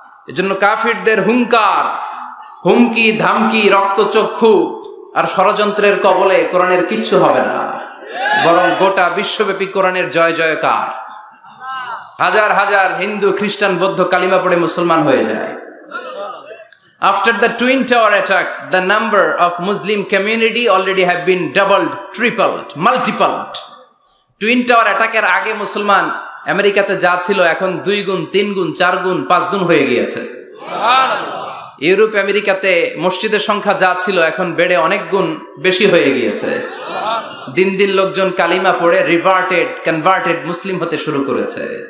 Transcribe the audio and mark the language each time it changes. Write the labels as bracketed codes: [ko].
[bn] এজন্য কাফিরদের হুঙ্কার, হুমকি, ধামকি, রক্তচক্ষু আর ষড়যন্ত্রের কবলে কোরআনের কিচ্ছু হবে না, বরং গোটা বিশ্বব্যাপী কোরআনের জয় জয়কার। হাজার হাজার হিন্দু, খ্রিস্টান, বৌদ্ধ কালিমা পড়ে মুসলমান হয়ে যায়। [en] After the Twin Tower attack, the number of Muslim community already have been doubled, tripled, multiplied. [bn] Twin Tower attack এর আগে মুসলমান আমেরিকাতে যা ছিল এখন 2 গুণ, 3 গুণ, 4 গুণ, 5 গুণ হয়ে গিয়েছে। ইউরোপ আমেরিকাতে মসজিদের সংখ্যা যা ছিল এখন বেড়ে অনেক গুণ বেশি হয়ে গিয়েছে। দিন দিন লোকজন কালিমা পড়ে কনভার্টেড মুসলিম হতে শুরু করেছে।